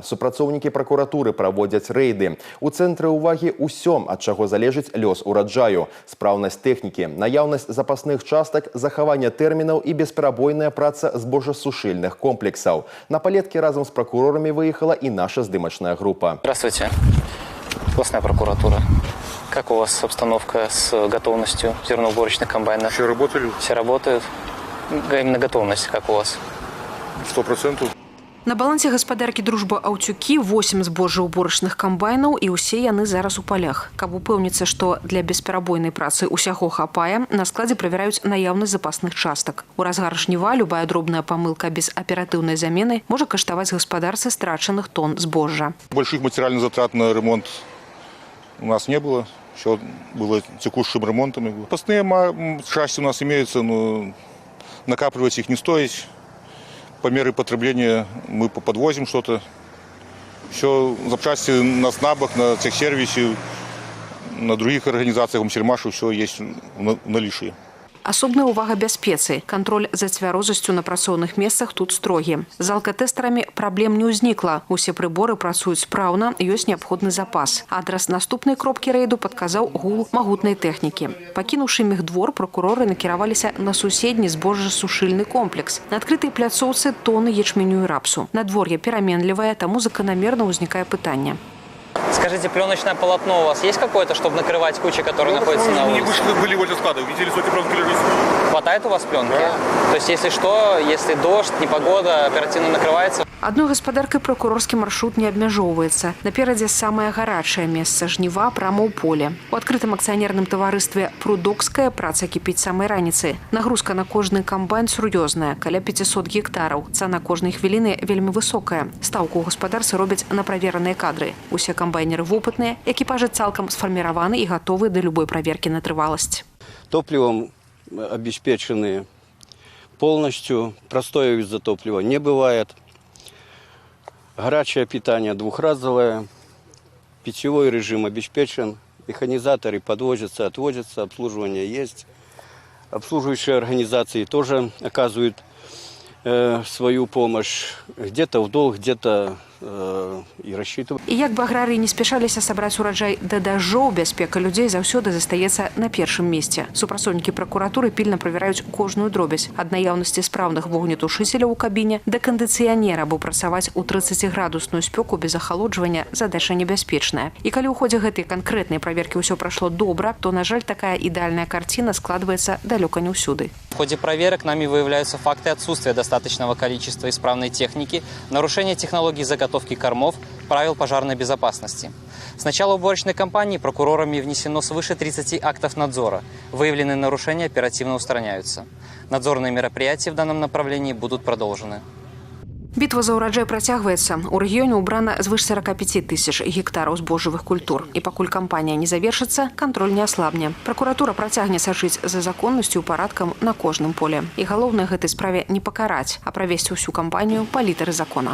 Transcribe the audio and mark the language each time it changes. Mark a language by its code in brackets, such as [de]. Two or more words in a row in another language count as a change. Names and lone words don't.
[be] Супрацоўнікі пракуратуры праводзяць рэйды. У цэнтры ўвагі ўсё, ад чаго залежыць лёс ураджаю. Спраўнасць тэхнікі, наяўнасць запасных частак, захаванне тэрмінаў і бесперабойная праца збожжасушыльных комплексаў. На палеткі разам з пракурорамі выехала і наша здымачная група. [ru] Здравствуйте, областная прокуратура. Как у вас обстановка с готовностью зерноуборочных комбайнов? Все работали? Все работают. Именно готовность, как у вас? 100%. [be] На балансе гаспадаркі «Дружба Аўцюкі» 8 збожжаўборачных камбайнаў, і ўсе яны зараз у палях. Каб упэўніцца, што для бесперабойнай працы ўсяго хапае, на складзе правяраюць наяўнасць запасных частак. У разгар жніва любая дробная памылка без аператыўнай замены можа каштаваць гаспадарцы страчаных тонн збожжа. [ru] Больших материальных затрат на ремонт у нас не было. Все было текущим ремонтом. Запасные части у нас имеются, но накапливать их не стоит. По мере потребления мы подвозим что-то. Все запчасти на снабах, на техсервисе на других организациях в Сельмаше все есть в наличии. [be] Асобная увага бяспецы. Контроль за цвярозасцю на працоўных месцах тут строгі. З алкатэстарамі праблем не ўзнікла. Усе прыборы працуюць спраўна, ёсць неабходны запас. Адрас наступнай кропкі рэйду падказаў гул магутнай тэхнікі. Пакінуўшы мехдвор, прокуроры накіраваліся на суседні збожжасушыльны комплекс. На адкрытай пляцоўцы тоны ячменю і рапсу. Надвор'е пераменлівае, таму заканамерна ўзнікае пытанне. [ru] Скажите, пленочное полотно у вас есть какое-то, чтобы накрывать кучи, которые находятся на улице? Мы были возле склада, видели сотни пленки лежит. Хватает у вас пленки? Да. То есть, если что, если дождь, непогода, оперативно накрывается? [be] Адной гаспадаркай прокурорскі маршрут не абмяжоўваецца. Наперадзе самае гарачае месца жніва прама ў поле. У адкрытым акцыянерным таварыстве «Прудокская» праца кіпіць самай раніцы. Нагрузка на кожны камбайн сур'ёзная, каля 500 гектараў. Цана кожнай хвіліны вельмі высокая. Стаўку ў гаспадарцы робяць на правераныя кадры. Усе камбайнеры вопытныя, экіпажы цалкам сфарміраваны і гатовы да любой праверкі на трываласць. [ru] Топливом обеспечены полностью. Простоя из-за топлива не бывает. Горячее питание двухразовое. Питьевой режим обеспечен. Механизаторы подвозятся, отвозятся. Обслуживание есть. Обслуживающие организации тоже оказывают свою помощь. Где-то в долг, где-то і рассчитывать. [be] І як бы аграрыі не спяшаліся сабраць ураджай да дажджоў, бяспека людзей заўсёды застаецца на першым месцы. Супрацоўнікі пракуратуры пільна правяраюць кожную дробязь. Ад наяўнасці спраўных вогнетушыцеляў у кабіне да кандыцыянера, бо працаваць у 30-градусную спёку без ахалоджвання задача небяспечная. І калі ў ходзе гэтай канкрэтнай праверкі ўсё прайшло добра, то, на жаль, такая ідэальная карціна складваецца далёка не ўсюды. [ru] В ходе проверок нами выявляются факты отсутствия достаточного количества исправной техники, нарушения технологий заготовки кормов, правил пожарной безопасности. С начала уборочной кампании прокурорами внесено свыше 30 актов надзора. Выявленные нарушения оперативно устраняются. Надзорные мероприятия в данном направлении будут продолжены. [be] Бітва за ўраджай працягваецца. У рэгіёне ўбрана звыш 45 тысяч гектараў збожжавых культур. І пакуль кампанія не завершыцца, кантроль не аслабне. Пракуратура працягне сачыць за законнасцю і парадкам на кожным поле. І галоўнае гэтай справе не пакараць, а правесці ўсю кампанію па літары закона.